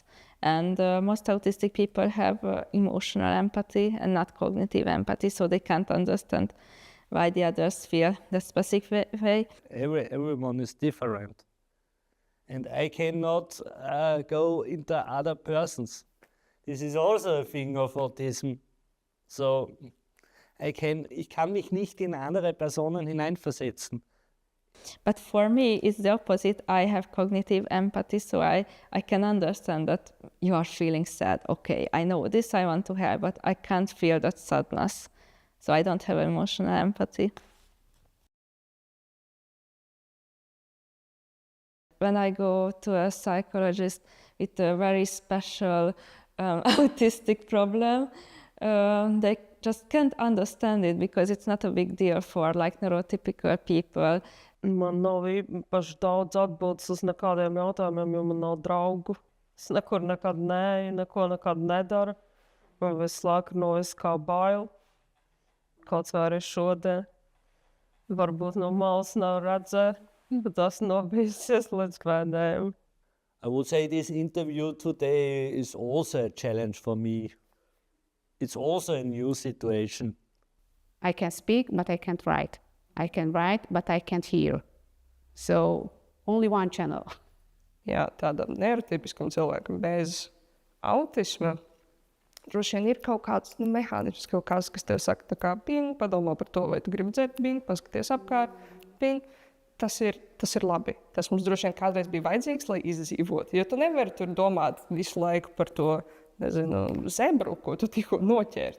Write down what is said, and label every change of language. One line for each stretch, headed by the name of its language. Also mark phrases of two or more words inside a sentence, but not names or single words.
English: And most autistic people have emotional empathy and not cognitive empathy, so they can't understand why the others feel the specific way. Everyone is different. And I cannot go into other persons. This is also a thing of autism.
German: So ich kann mich nicht in andere Personen hineinversetzen.
English: But for me, it's the opposite. I have cognitive empathy, so I can understand that you are feeling sad. Okay, I know this, I want to help, but I can't feel that sadness. So I don't have emotional empathy. When I go to a psychologist with a very special autistic problem, they just can't understand it because it's not a big deal for like neurotypical people.
Latvian: Man nav īpaši daudz atbildes uz nekādiem jautājumiem, jo man nav draugu. Es nekur nekad neeju, neko nekad nedaru. Man visu laiku nojas kā bail. Kaut kā arī šodien. Varbūt no malas nav redzēt, bet tas nobijusies līdz pēdējiem.
English: I would say this interview today is also a challenge for me. It's also a new situation. I can speak, but I can't write. I can write, but I can't hear. So only one channel.
Latvian: Jā, tādam neurotipiskam cilvēkam bez autisma droši vien ir kaut kāds mehānisms, kaut kas tev saka, tā kā ping, padomā par to, vai tu gribi dzert, ping, paskaties apkārt, ping. Tas ir labi. Tas mums droši vien kādreiz bija vajadzīgs, lai izdzīvotu. Jo tu nevari tur domāt visu laiku par to, nezinu, zebru, ko tu tikko noķēri.